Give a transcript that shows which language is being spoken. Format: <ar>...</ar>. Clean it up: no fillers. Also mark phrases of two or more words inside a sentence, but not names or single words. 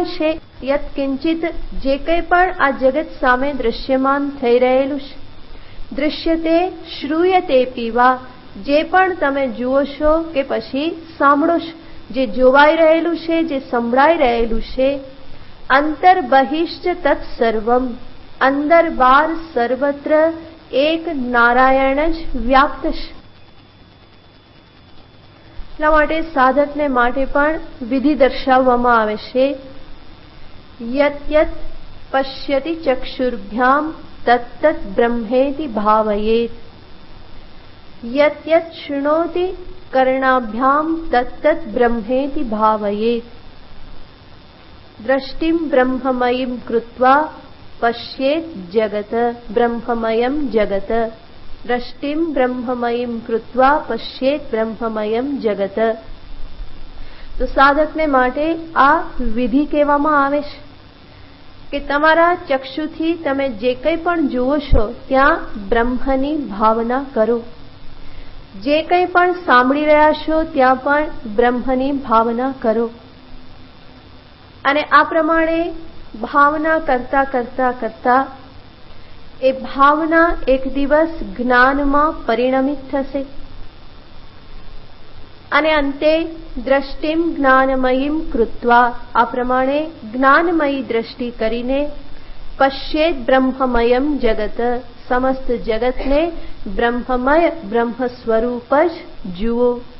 <gu>છે,</gu> <sa>यत् किंचित्</sa> <gu>જે કંઈ પણ આ જગત સામે દૃશ્યમાન થઈ રહેલું છે,</gu> <sa>दृश्यते श्रूयते पीवा,</sa> <gu>જે પણ તમે જુઓ છો કે પછી સાંભળો છો, જે જોવાઈ રહેલું છે, જે સંભળાઈ રહેલું છે,</gu> <sa>अन्तर्बहिश्च तत्सर्वम्,</sa> <gu>અંદર બહાર સર્વત્ર એક નારાયણ જ વ્યાપ્ત છે. એટલા માટે સાધકને માટે પણ વિધિ દર્શાવવામાં આવે છે</gu> <sa>यत् यत् पश्यति चक्षुर्भ्याम् तत्तत् ब्रह्मेति भावयेत्. यत् यत् शृणोति कर्णाभ्याम तत्तत् ब्रह्मेति भावयेत्। दृष्टिं ब्रह्ममयीं कृत्वा पश्येत् जगत ब्रह्ममयं जगत। दृष्टिं ब्रह्ममयीं कृत्वा पश्येत् ब्रह्ममयं जगत।</sa> <gu>તો સાધકને માટે આ વિધિ કહેવામાં આવે છે કે તમારા ચક્ષુથી તમે જે કંઈ પણ જુઓ છો ત્યાં બ્રહ્મની ભાવના કરો. જે કંઈ પણ સાંભળી રહ્યા છો ત્યાં પણ બ્રહ્મની ભાવના કરો. અને આ પ્રમાણે ભાવના કરતા કરતા કરતા એ ભાવના એક દિવસ જ્ઞાનમાં પરિણમિત થશે અને અંતે</gu> <sa>दृष्टिम् ज्ञानमयीम् कृत्वा</sa> <gu>આ પ્રમાણે જ્ઞાનમયી દ્રષ્ટિ કરીને</gu> <sa>पश्येत् ब्रह्ममयम् जगत्</sa> <gu>સમસ્ત જગતને બ્રહ્મમય બ્રહ્મ સ્વરૂપ જ જુઓ.</gu>